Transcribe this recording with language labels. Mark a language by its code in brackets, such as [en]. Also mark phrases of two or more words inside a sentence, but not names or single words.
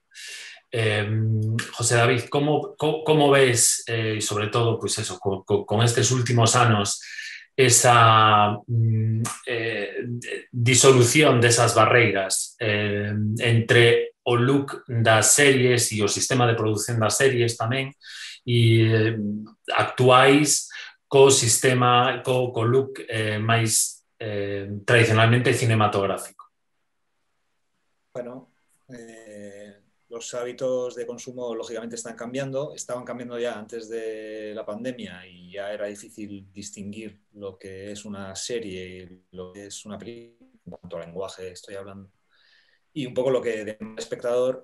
[gl] José David, como ves, e sobre todo, [es] pues eso, [gl] con estes últimos anos, esa disolución desas barreiras entre o look das series e o sistema de produción das series tamén e actuais co sistema, co look máis tradicionalmente cinematográfico? [es] Bueno, los hábitos de consumo lógicamente están cambiando, estaban cambiando ya antes de la pandemia y ya era difícil distinguir lo que es una serie y lo que es una película, en cuanto al lenguaje estoy hablando, y un poco lo que demanda el espectador.